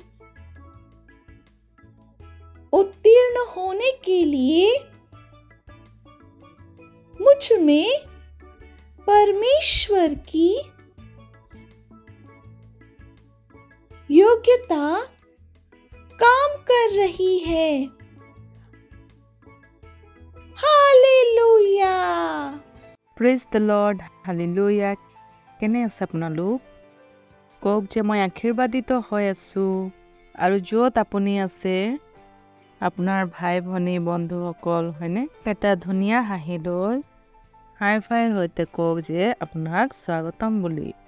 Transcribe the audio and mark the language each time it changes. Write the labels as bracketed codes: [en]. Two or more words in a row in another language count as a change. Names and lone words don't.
[hi] उत्तीर्ण होने के लिए मुझ में परमेश्वर की योग्यता काम कर रही है। हालेलुया। [en] Praise the Lord, [as] হালেলুয়া। কেনে আছে আপোনালোক? কওক যে মই আশীৰ্বাদিত হৈ আছোঁ। আৰু য'ত আপুনি আছে, আপোনাৰ ভাই ভনী বন্ধুসকল, হয়নে? এটা ধুনীয়া হাঁহি লৈ হাই ফাইৰ সৈতে কওক যে আপোনাক স্বাগতম বুলি।